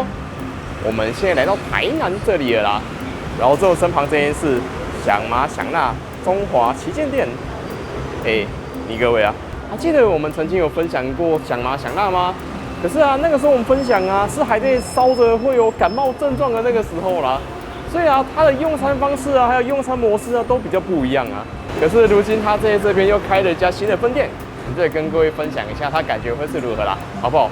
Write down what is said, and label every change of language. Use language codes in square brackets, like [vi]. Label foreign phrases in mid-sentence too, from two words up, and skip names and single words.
[zh] 我們現在來到台南這裡了啦。然後之後身旁這間是想麻想辣中華旗艦店。你各位啊，還記得我們曾經有分享過想麻想辣嗎？可是啊，那個時候我們分享啊，是還在燒着會有感冒症狀的那個時候啦，所以啊，它的用餐方式啊，還有用餐模式啊，都比較不一樣啊。可是如今它在這邊又開了一家新的分店，我们再跟各位分享一下它感覺會是如何啦，好不好？